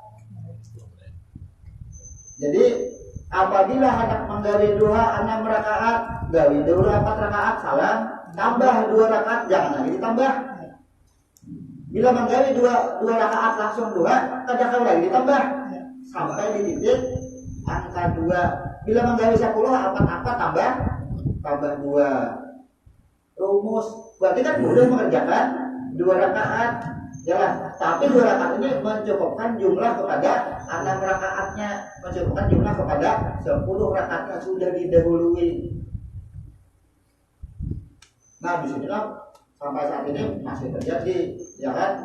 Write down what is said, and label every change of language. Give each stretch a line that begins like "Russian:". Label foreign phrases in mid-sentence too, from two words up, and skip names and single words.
Banjar: Jadi apabila hendak menggawi duha 6 rakaat, gawi dulu 4 rakaat salam, tambah 2 rakaat, jangan lagi ditambah. Bila menggawi 2 rakaat langsung duha, kada kau lagi ditambah sampai di titik angka 2. Bila menggawi 10 apa tambah 2.
Indonesian: Rumus berarti kan boleh mengerjakan 2 rakaat, ya. Tapi 2 rakaat ini mencukupkan jumlah kepada 6 rakaatnya, mencukupkan jumlah kepada 10 rakaatnya sudah didahului. Nah, disinilah sampai saat ini masih terjadi, ya kan?